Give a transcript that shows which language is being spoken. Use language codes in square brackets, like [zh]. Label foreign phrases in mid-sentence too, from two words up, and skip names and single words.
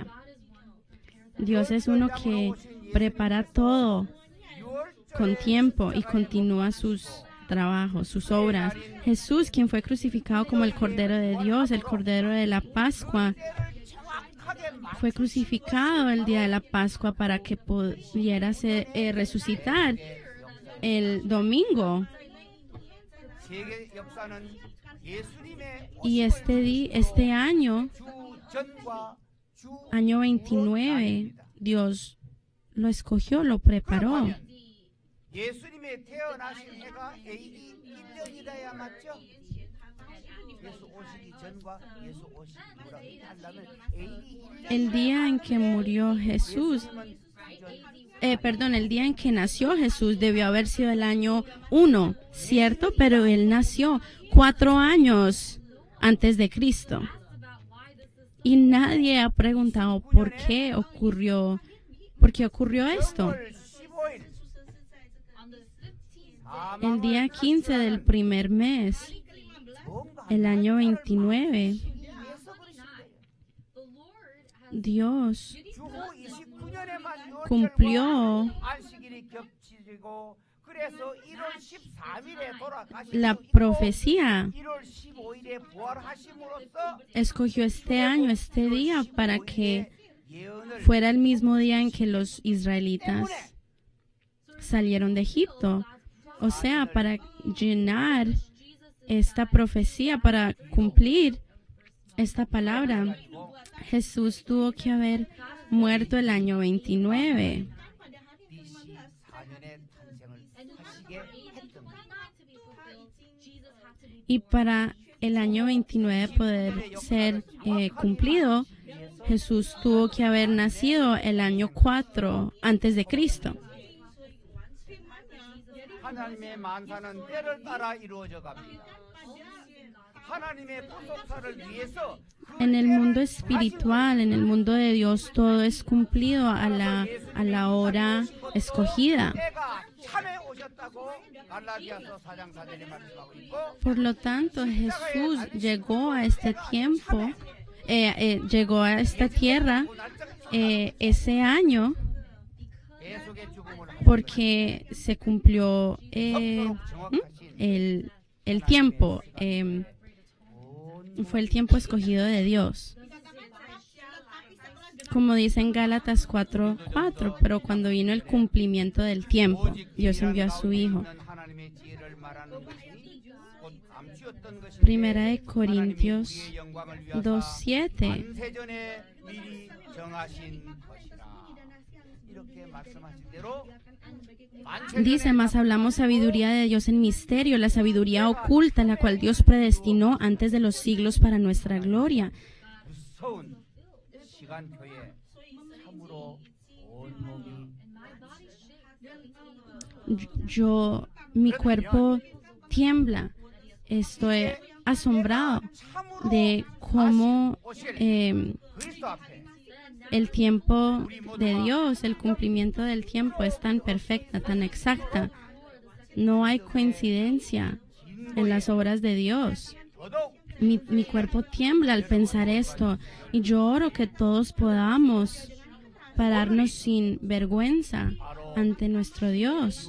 [es] Dios es uno que prepara todo con tiempo y continúa sus trabajos, sus obras. Jesús, quien fue crucificado como el Cordero de Dios, el Cordero de la Pascua, fue crucificado el día de la Pascua para que pudiera resucitar el domingo. [ko] 세계 역사는 예수님의 [es] Y este año, [ko] 주전과 주 [es] año 29, Dios lo escogió, lo preparó. [ko] 예수님의 태어나신 해가 AD 1년이라야 맞죠? 예수 오시기 전과 예수 오시기 후라고 한다면 AD 1년 [es] El día en que murió Jesús, el día en que nació Jesús debió haber sido el año 1, ¿cierto? Pero él nació 4 años antes de Cristo. Y nadie ha preguntado por qué ocurrió esto. [ko] 15일 [es] El día 15 del primer mes, el año 29, Dios [ko] 주후 29년에만 [es] cumplió [ko] 안식일이 겹치고 그래서 1월 13일에 돌아가시고 [es] la profecía. [ko] 1월 15일에 부활하심으로써 [es] Escogió este año, este día, para que [ko] 예언을 [es] fuera el mismo día en que los israelitas salieron de Egipto. O sea, para llenar esta profecía, para cumplir esta palabra, Jesús tuvo que haber muerto el año 29. [ko] BC 4년에 탄생을 하시게 했던 거예요. [es] Y para el año 29 poder ser cumplido, Jesús tuvo que haber nacido el año 4 antes de Cristo. [ko] 하나님의 만사는 때를 따라 이루어져 갑니다. 하나님의 구속사를 위해서 [es] En el mundo espiritual, en el mundo de Dios, todo es cumplido a la hora escogida. [ko] 때가 참에 오셨다고 갈라디아서 4장 4절에 말씀하고 있고 [es] Por lo tanto, Jesús llegó a este tiempo, llegó a esta tierra ese año [ko] 예수의 죽음을 [es] porque se cumplió el tiempo, fue el tiempo escogido de Dios. Como dice en Gálatas 4:4, pero cuando vino el cumplimiento del tiempo, Dios envió a su Hijo. [ko] 하나님의 지혜를 말하는 것이 곧 감추었던 것인데 [es] Primera de Corintios [ko] 그의 영광을 위하사 [es] 2:7. [ko] 만세전에 미리 정하신 것이라. 이렇게 말씀하신 대로 [es] Dice, más hablamos sabiduría de Dios en misterio, la sabiduría oculta, la cual Dios predestinó antes de los siglos para nuestra gloria. [ko] 무서운 시간표에 참으로 온몸이 [es] Yo mi cuerpo tiembla. Estoy asombrado de cómo [ko] 그리스도 앞에 [es] el tiempo de Dios, el cumplimiento del tiempo es tan perfecta, tan exacta. No hay coincidencia en las obras de Dios. [ko] 더더욱 [es] Mi cuerpo tiembla al pensar esto y yo oro que todos podamos pararnos sin vergüenza ante nuestro Dios.